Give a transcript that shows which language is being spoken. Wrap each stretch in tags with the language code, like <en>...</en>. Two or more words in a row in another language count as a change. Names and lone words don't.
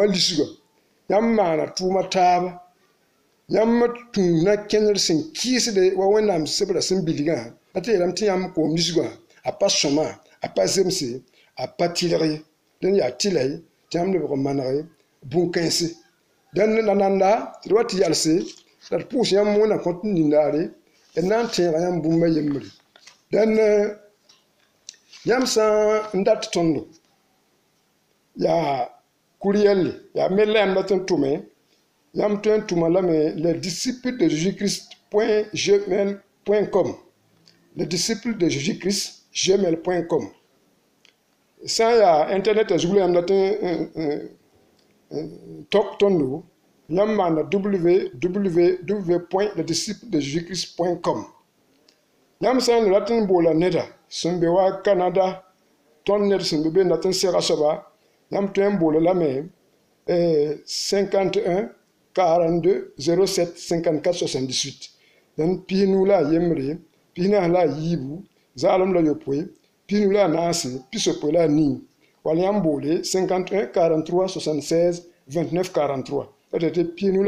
<mos>lisgã yãmb maana tʋʋma taaba yãmb tũ na kẽndr sẽn kɩɩsde wa wẽnnaam sebra sẽn bilgã la tɩ yeelame tɩ yãmb koom lisgã a pa sõma a pa zemse a pa tɩlg ye dẽn yaa tɩla ye tɩ yãmb lebg n manege bũn-kãense dẽn la nanda tɩ d wa tɩ yalse la d pʋʋs yãmb wẽnna kõ tɩ nindaare d na n tẽega yãmb bũmba yembre dẽn yãmb sã n dat tõndo yaa kʋr-yɛlle yaa mell la yãmb dat n tʋme yãmb tõe n tʋma lame le disciple de Jésus-Christ gmail.com le disciple de Jésus-Christ gmail.com sã n yaa internet a zug la yãmb dat tok tõndo yãmb maanda www.lediscipledejésus-christ.com yãmb sã n le rat n boola neda sẽn be wa Canada tõnd ned sẽn be be n dat n sega soaba yãmb tõe n boola lame 51 42 07 54 78 dẽn pis-nu la a yembre pis-naas la a yiibu zaalem la yopoe pis-nu la a naase pis-sopoe la a nii wall yãmb boole 51 43 76 29 43 la tɩ pis-nu la</mos>